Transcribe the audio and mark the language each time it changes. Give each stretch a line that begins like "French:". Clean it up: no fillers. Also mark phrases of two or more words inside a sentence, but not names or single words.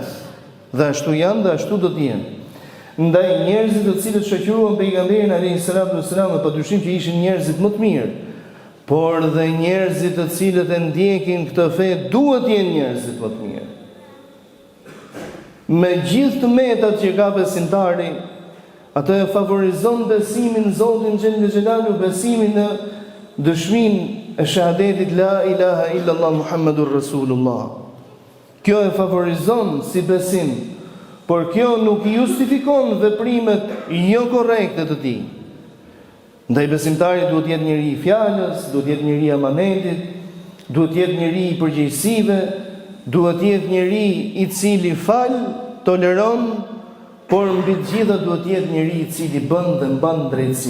Albanian: Dhe ashtu janë dhe ashtu do të jenë. Ndaj njerëzit të cilët shoqëruan pejgamberin
Arabic: عليه السلام,
Albanian: padyshim që ishin njerëzit më të mirë, por dhe njerëzit të cilët e ndjekin këtë fe duhet të jenë njerëzit më të mirë. Me gjithë të metat që ka besimtari, atë e favorizon besimin në Zotin
Arabic: جل جلاله,
Albanian: besimin në dëshminë e shahadetit
Arabic: لا إله إلا الله محمد رسول الله.
Albanian: Kjo e favorizon si besim, por kjo nuk i justifikon veprimet jo korrekte të tij. Ndaj besimtarit duhet jetë njëri i fjalës, duhet jetë njëri i amanetit, duhet jetë njëri i përgjegjësive, duhet jetë njëri i cili fal, toleron, por mbi të gjitha duhet jetë njëri i cili bën dhe mban drejtësi.